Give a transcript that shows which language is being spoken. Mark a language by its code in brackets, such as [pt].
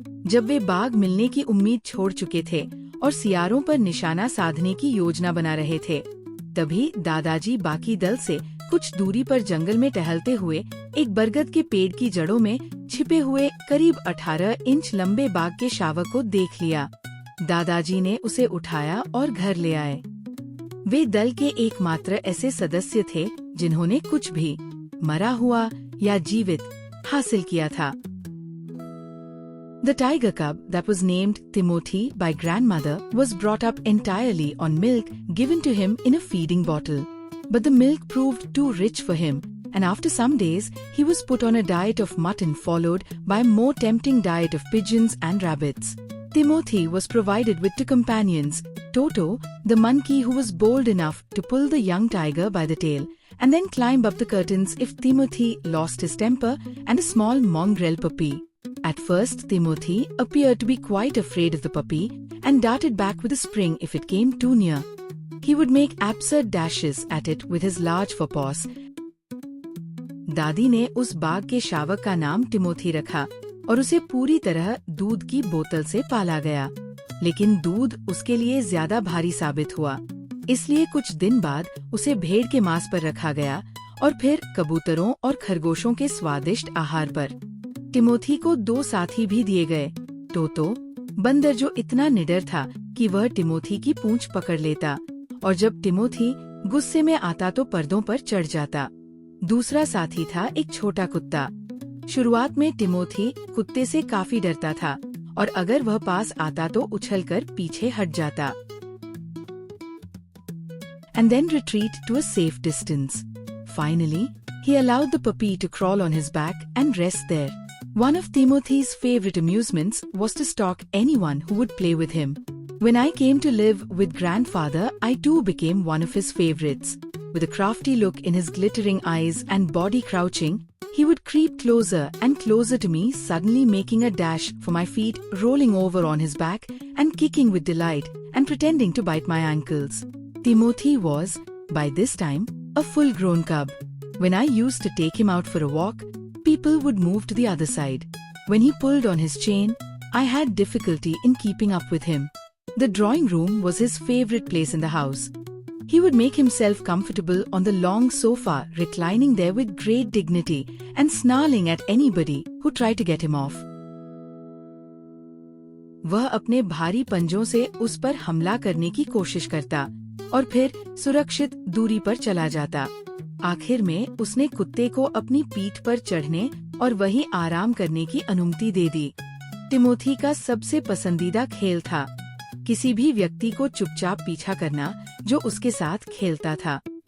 [hi] जब वे बाघ मिलने की उम्मीद छोड़ चुके थे और सियारों पर निशाना साधने की योजना बना रहे थे, तभी दादाजी बाकी दल से कुछ दूरी पर जंगल में टहलते हुए एक बरगद के पेड़ की जड़ों में छिपे हुए करीब 18 इंच लंबे बाघ के शावक को देख लिया। दादाजी ने उसे उठाया और घर ले आए। वे दल के एकमात्र ऐसे सदस्य थे जिन्होंने कुछ भी, मरा हुआ या जीवित, हासिल किया था। [en] The tiger cub that was named Timothy by grandmother was brought up entirely on milk given to him in a feeding bottle. But the milk proved too rich for him, and after some days he was put on a diet of mutton followed by a more tempting diet of pigeons and rabbits. Timothy was provided with two companions, Toto, the monkey who was bold enough to pull the young tiger by the tail and then climb up the curtains if Timothy lost his temper, and a small mongrel puppy. At first, Timothy appeared to be quite afraid of the puppy and darted back with a spring if it came too near. He would make absurd dashes at it with his large forepaws. [hi] दादी ने उस बाघ के शावक का नाम Timothy रखा और उसे पूरी तरह दूध की बोतल से पाला गया, लेकिन दूध उसके लिए ज्यादा भारी साबित हुआ। इसलिए कुछ दिन बाद उसे भेड़ के मांस पर रखा गया और फिर कबूतरों और खरगोशों के स्वादिष्ट आहार पर। टिमोथी को 2 साथी भी दिए गए, टोतो, बंदर जो इतना निडर था कि वह टिमोथी की पूंछ पकड़ लेता और जब टिमोथी गुस्से में आता तो पर्दों पर चढ़ जाता। दूसरा साथी था एक छोटा कुत्ता। शुरुआत में टिमोथी कुत्ते से काफी डरता था और अगर वह पास आता तो उछलकर पीछे हट जाता [en] and then retreat to a safe distance. Finally, he allowed the puppy to crawl on his back and rest there. One of Timothy's favorite amusements was to stalk anyone who would play with him. When I came to live with grandfather, I too became one of his favorites. With a crafty look in his glittering eyes and body crouching, he would creep closer and closer to me, suddenly making a dash for my feet, rolling over on his back and kicking with delight and pretending to bite my ankles. Timothy was, by this time, a full-grown cub. When I used to take him out for a walk, people would move to the other side. When he pulled on his chain, I had difficulty in keeping up with him. The drawing room was his favorite place in the house. He would make himself comfortable on the long sofa, reclining there with great dignity and snarling at anybody who tried to get him off. [hi] वह अपने भारी पंजों से उस पर हमला करने की कोशिश करता और फिर सुरक्षित दूरी पर चला जाता। आखिर में उसने कुत्ते को अपनी पीठ पर चढ़ने और वहीं आराम करने की अनुमति दे दी। टिमोथी का सबसे पसंदीदा खेल था किसी भी व्यक्ति को चुपचाप पीछा करना जो उसके साथ खेलता था।